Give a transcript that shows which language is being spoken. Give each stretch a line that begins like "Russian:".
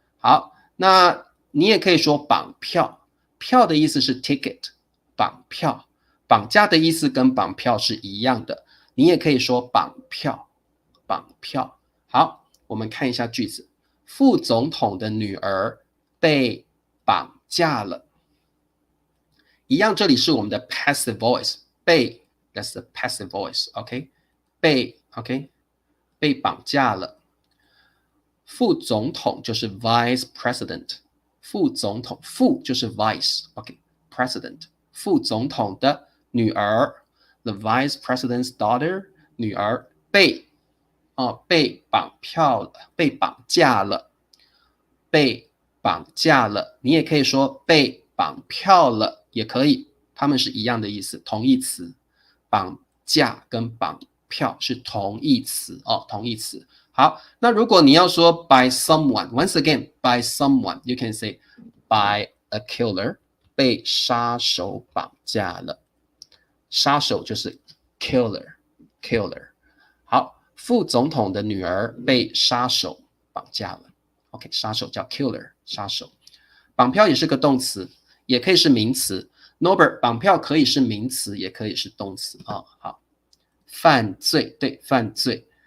Chinese: 好，那你也可以说绑票，票的意思是 ticket， 绑票，绑架的意思跟绑票是一样的，你也可以说绑票，绑票。好，我们看一下句子，副总统的女儿被绑架了。一样，这里是我们的 passive voice， 被
English: that's the passive voice，
Chinese: OK， 被 OK， 被绑架了。副总统就是 vice president， 副总统，副就是 vice， OK， president 副总统的女儿
English: the vice president's daughter
Chinese: 女儿被绑票了，被绑架了，被绑架了。你也可以说被绑票了，也可以，它们是一样的意思，同义词。绑架跟绑票是同义词同义词。好，那如果你要说
English: by someone once again by someone you can say by a killer
Chinese: 被杀手绑架了，杀手就是 killer。好，副总统的女儿被杀手绑架了。 OK， 杀手叫 killer， 杀手。绑票也是个动词，也可以是名词。 Norbert， 绑票可以是名词，也可以是动词好，犯罪，对，犯罪。